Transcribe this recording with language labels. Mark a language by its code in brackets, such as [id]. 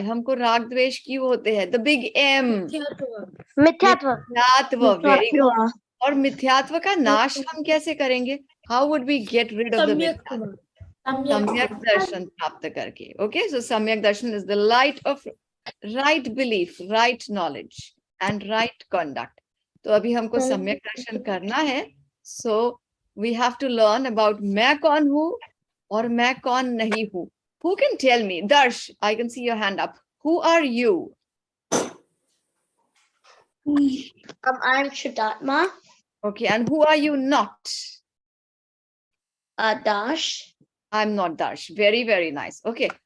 [hi] हमको राग द्वेष क्यों होते हैं? [en] The big M. [hi] मिथ्यात्व. मिथ्यात्व. [en] Very good. [hi] और मिथ्यात्व का नाश हम कैसे करेंगे? [en] How would we get rid of the मिथ्यात्व? [hi] सम्यक दर्शन प्राप्त करके. [en] Okay, so सम्यक darshan is the light of right belief, right knowledge and right conduct. [hi] तो अभी हमको सम्यक दर्शन करना है. [en] So we have to learn about [hi] मैं कौन हूँ और मैं कौन नहीं हूँ. [en] Who can tell me? Darsh, I can see your hand up. Who are you? I'm Shuddhatma. Okay, and who are you not? Dash. I'm not Darsh. Very, very nice. Okay.